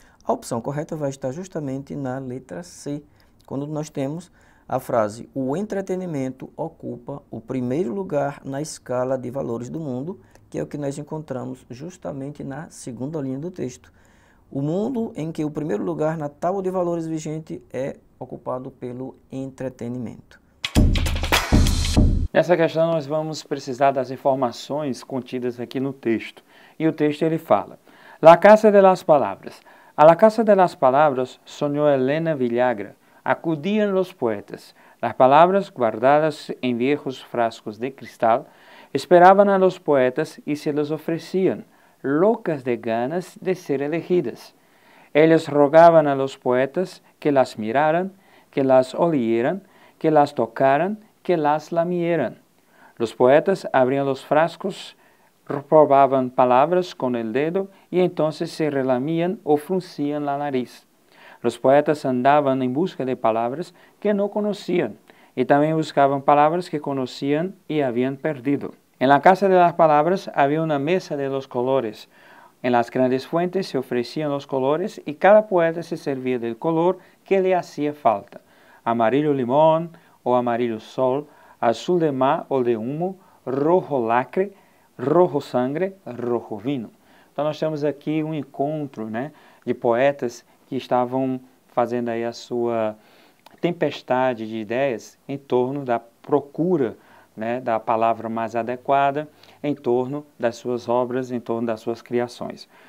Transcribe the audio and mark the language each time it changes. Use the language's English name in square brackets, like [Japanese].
[Portuguese] A opção correta vai estar justamente na letra C, quando nós temos a frase: o entretenimento ocupa o primeiro lugar na escala de valores do mundo, que é o que nós encontramos justamente na segunda linha do texto. O mundo em que o primeiro lugar na tábua de valores vigente é ocupado pelo entretenimento. Nessa questão nós vamos precisar das informações contidas aqui no texto. E o texto ele fala: La Casa de las Palabras. [Spanish] A la Casa de las Palabras soñó Elena Villagra. Acudían los poetas. Las palabras guardadas en viejos frascos de cristal esperaban a los poetas y se les ofrecían, locas de ganas de ser elegidas. Ellas rogaban a los poetas que las miraran, que las olieran, que las tocaran, que las lamieran. Los poetas abrían los frascos, probaban palabras con el dedo y entonces se relamían o fruncían la nariz. Los poetas andaban en busca de palabras que no conocían y también buscaban palabras que conocían y habían perdido. En la Casa de las Palabras había una mesa de los colores. En las grandes fuentes se ofrecían los colores y cada poeta se servía del color que le hacía falta: amarillo limón o amarillo sol, azul de mar o de humo, rojo lacre, rojo sangre, rojo vinho. [Portuguese] Então nós temos aqui um encontro, né, de poetas que estavam fazendo aí a sua tempestade de ideias em torno da procura, né, da palavra mais adequada, em torno das suas obras, em torno das suas criações.